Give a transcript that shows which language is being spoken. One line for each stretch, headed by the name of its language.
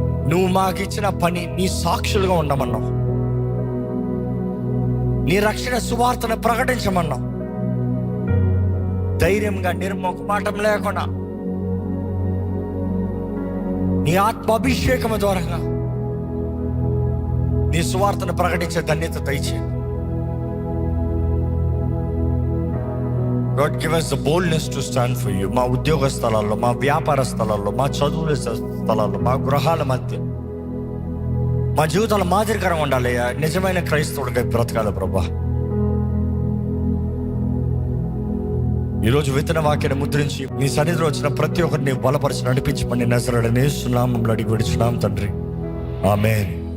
Telugu: నువ్వు మాకు ఇచ్చిన పని, నీ సాక్షులుగా ఉండమన్నావు, నీ రక్షణ సువార్తను ప్రకటించమన్నావు. ధైర్యంగా, నిర్మోహమాటం లేకుండా నీ ఆత్మ అభిషేకం ద్వారా నీ సువార్తను ప్రకటించే ధన్యత దయచేయండి.
English: God, give us the boldness to stand for you.
Telugu: మా ఉద్యోగ స్థలాల్లో, మా వ్యాపార స్థలాల్లో, మా చదువుల స్థలాల్లో, మా గృహాల మధ్య మా జీవితాలు మాదిరికరంగా ఉండాలి. నిజమైన క్రైస్తవుడిగా బ్రతకాలి ప్రభా. ఈరోజు విత్తన వాక్యాన్ని ముద్రించి నీ సన్నిధిలో వచ్చిన ప్రతి ఒక్కరిని బలపరిచి నడిపించమని నజరేయుడైన యేసు నామములో అడిగి విడుచున్నాం తండ్రి. ఆమేన్.